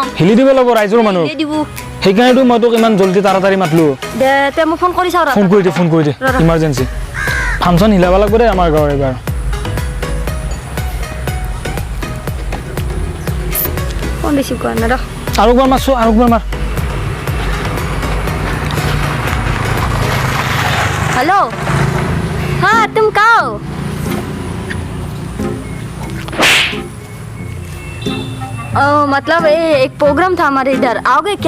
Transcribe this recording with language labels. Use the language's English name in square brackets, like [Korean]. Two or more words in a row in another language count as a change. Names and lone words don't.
[Assamese] হিলি দিব লাগিব ৰাইজৰ মানুহ সেইকাৰণেতো মই তোক ইমান জলদি তাড়াতাড়ি মাতলো দে তে মোক ফোন কৰি চাওঁ ফোন কৰি দে [English] emergency function [Assamese] হিলাব লাগিব দে আমাৰ গাঁৱৰ এইবাৰ ফোন ৰিচিভ কৰা নাই আৰু একবাৰ মাৰছো [Hindi] हेलो हाँ तुम कहो मतलब एक प्रोग्राम था हमारे इधर आओगे क्या